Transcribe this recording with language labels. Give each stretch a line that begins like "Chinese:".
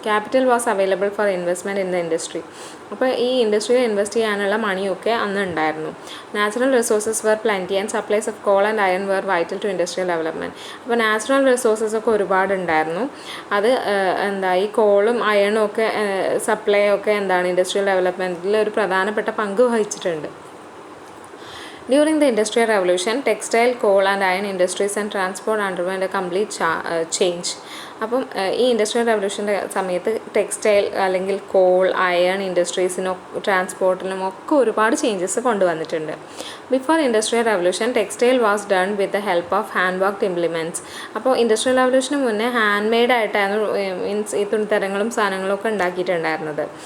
English: Capital was available for investment in the industry.
Malayalam: അപ്പോൾ ഈ ഇൻഡസ്ട്രിയിൽ ഇൻവെസ്റ്റ് ചെയ്യാനുള്ള മണിയൊക്കെ അന്ന് ഉണ്ടായിരുന്നു.
English: Natural resources were plenty and supplies of coal and iron were vital to industrial development.
Malayalam: അപ്പോൾ നാച്ചുറൽ റിസോഴ്സസ് ഒക്കെ ഒരുപാടുണ്ടായിരുന്നു. അത് ഈ കോളും അയണും ഒക്കെ സപ്ലൈ ഒക്കെ ഇൻഡസ്ട്രിയൽ ഡെവലപ്മെൻറ്റിൽ ഒരു പ്രധാനപ്പെട്ട പങ്ക് വഹിച്ചിട്ടുണ്ട്.
English: During the Industrial Revolution, textile, coal and iron industries and transport underwent a complete change.
Malayalam: അപ്പം ഈ ഇൻഡസ്ട്രിയൽ റവല്യൂഷൻ്റെ സമയത്ത് ടെക്സ്റ്റൈൽ അല്ലെങ്കിൽ കോൾ, അയൺ ഇൻഡസ്ട്രീസിനും ട്രാൻസ്പോർട്ടിനും ഒക്കെ ഒരുപാട് ചേഞ്ചസ് കൊണ്ടുവന്നിട്ടുണ്ട്.
English: Before industrial revolution, textile was done with the help of hand worked implements.
Malayalam: അപ്പോൾ industrial റവല്യൂഷന് മുന്നേ hand made ആയിട്ടായിരുന്നു മീൻസ് ഈ തുണിത്തരങ്ങളും സാധനങ്ങളും ഒക്കെ ഉണ്ടാക്കിയിട്ടുണ്ടായിരുന്നത്.